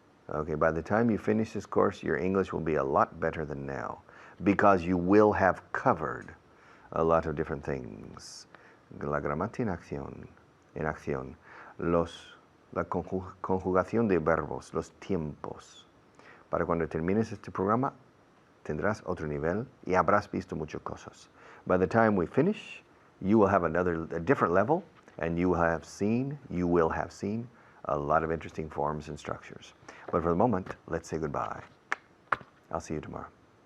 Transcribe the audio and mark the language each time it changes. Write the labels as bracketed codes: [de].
[en] Okay, by the time you finish this course, your English will be a lot better than now, because you will have covered a lot of different things. [es] La gramática en acción, la conjugación de verbos, los tiempos. Para cuando termines este programa, tendrás otro nivel y habrás visto muchas cosas. [en] By the time we finish, you will have a different level, and you will have seen a lot of interesting forms and structures. But for the moment, let's say goodbye. I'll see you tomorrow.